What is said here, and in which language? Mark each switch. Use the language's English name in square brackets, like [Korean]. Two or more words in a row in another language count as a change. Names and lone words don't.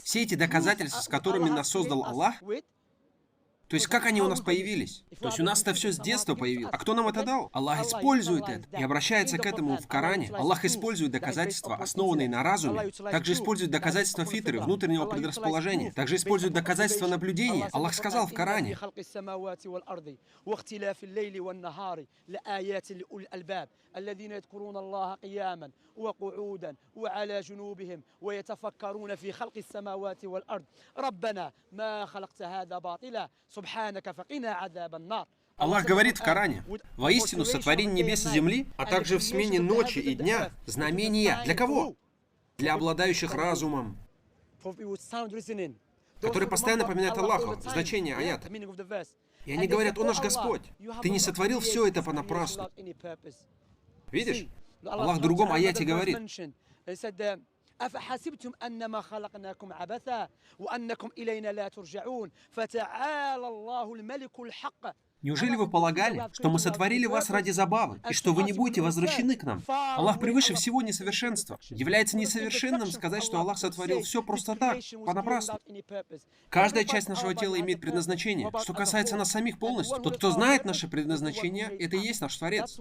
[Russian] Все эти доказательства, с которыми нас создал Аллах, то есть как они у нас появились? То есть у нас это все с детства появилось. А кто нам это дал? Аллах использует это и обращается к этому в Коране. Аллах использует доказательства, основанные на разуме. Также использует доказательства фитры, внутреннего предрасположения. Также использует доказательства наблюдения. Аллах сказал в Коране: [Arabic] الذين يذكرون الله قياما وقعودا وعلى جنوبهم ويتفكرون في خلق السماوات والأرض ربنا ما خلقت هذا باطلا سبحانك فقنا عذاب النار. [Russian] Аллах говорит в Коране: воистину сотворение небес и земли, а также в смене ночи и дня знамения. Для кого? Для обладающих разумом, которые постоянно напоминают Аллаху значение аята. И они говорят: о наш Господь, ты не сотворил все это понапрасну. Видишь? Аллах в другом аяте говорит: [Arabic] أفحسبتم أنما خلقناكم عبثا وأنكم إلينا لا ترجعون فتعالى الله الملك الحق. [Russian] Неужели вы полагали, что мы сотворили вас ради забавы, и что вы не будете возвращены к нам? Аллах превыше всего несовершенства. Является несовершенным сказать, что Аллах сотворил все просто так, понапрасну. Каждая часть нашего тела имеет предназначение. Что касается нас самих полностью, тот, кто знает наше предназначение, это и есть наш Творец.